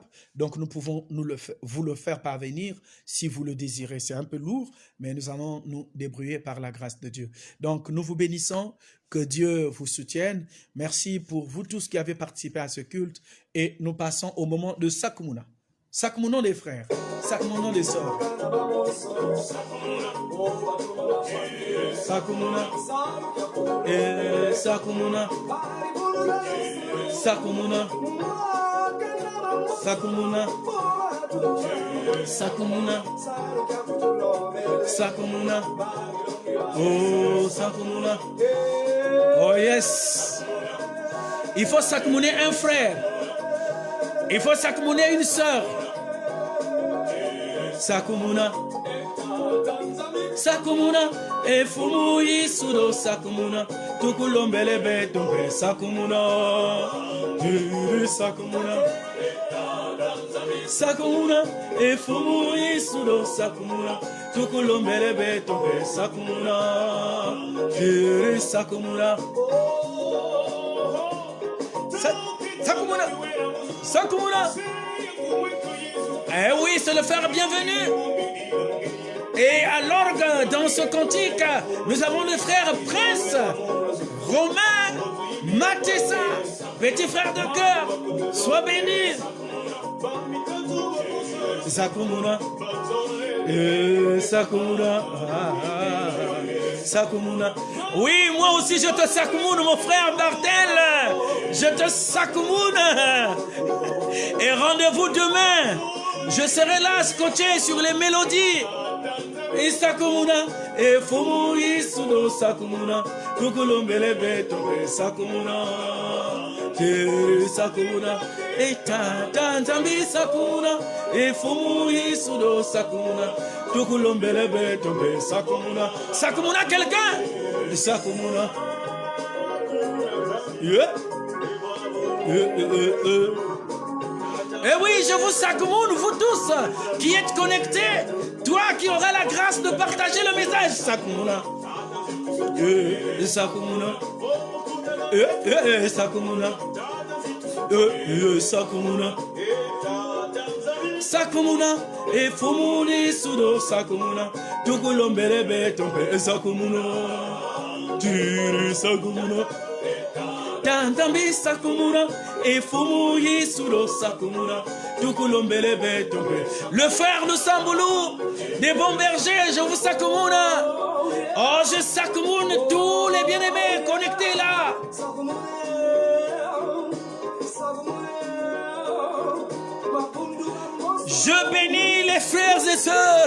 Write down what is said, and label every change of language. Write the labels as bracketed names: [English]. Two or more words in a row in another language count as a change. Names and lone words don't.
[French] Donc nous pouvons vous le faire parvenir si vous le désirez. C'est un peu lourd, mais nous allons nous débrouiller par la grâce de Dieu. Donc nous vous bénissons, que Dieu vous soutienne. Merci pour vous tous qui avez participé à ce culte et nous passons au moment de Sakumuna. Sakumunons les frères, Sakumunons les sœurs. [Kongo] Sakumuna, Sakumuna, Sakumuna, Sakumuna, Sakumuna, Sakumuna, oh Sakumuna, [English] oh yes. [French] Il faut s'accumuler un frère. Il faut s'accumuler une sœur. [Kongo] Sakumuna, Sakumuna, e fumu isudo Sakumuna, tukulombele betombe Sakumuna, Sakumuna, Sakumuna, e fumu isudo Sakumuna, tukulombele betombe Sakumuna, Sakumuna, Sakumuna, Sakumuna. [French] Eh oui, c'est le frère bienvenu. Et à l'orgue, dans ce cantique, nous avons le frère Prince, Romain, Matessa, petit frère de cœur, sois béni. [Kongo] Sakumuna, Sakumuna, Sakumuna. [French] Oui, moi aussi je te sakumune, mon frère Bartel. Je te sakumune. Et rendez-vous demain. Je serai là, scotché sur les mélodies. [Kongo] Et Sakumuna, et Fumu Isuno Sakumuna, Tukulombele Betombe Sakumuna, Sakumuna, et Tanzambi Sakumuna, et Fumu Isuno Sakumuna, Tukulombele Betombe Sakumuna, Sakumuna quelqu'un? [French] Sakumuna, Eh oui, je vous sacoumune, vous tous qui êtes connectés, toi qui auras la grâce de partager le message. [Kongo] Sakumuna, Sakumuna, Sakumuna, Sakumuna, Sakumuna, et Fumuni Sudo Sakumuna, Tukulombele Betombe Sakumuna, Sakumuna. Tantambi sakumura. Et fumu yisuro sakumura. Tukulombele betombe. [French] Le frère de Samboulou, des bons bergers, je vous sakumura. Oh, je sakumune tous les bien-aimés connectés là. Je bénis les frères et sœurs.